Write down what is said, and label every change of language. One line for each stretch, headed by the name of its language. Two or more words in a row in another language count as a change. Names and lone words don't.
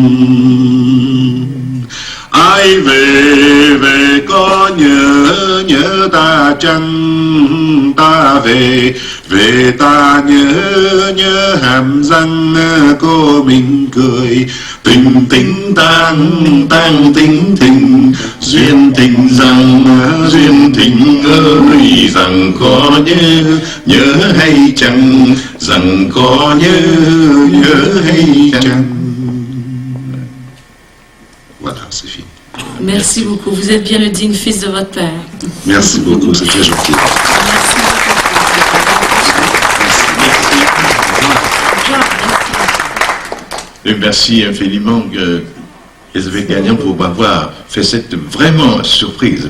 Vietnamese: Ai về có nhớ ta chăng, ta về ta nhớ hàm răng cô mình cười. Tình tang tình duyên tình ơi, rằng có nhớ hay chăng, rằng có nhớ hay chăng.
French: Voilà, c'est fini. Merci beaucoup. Vous êtes bien le digne fils de votre père. Merci beaucoup, c'est très gentil. Et merci infiniment, Elisabeth Gagnon, pour m'avoir fait cette vraiment surprise.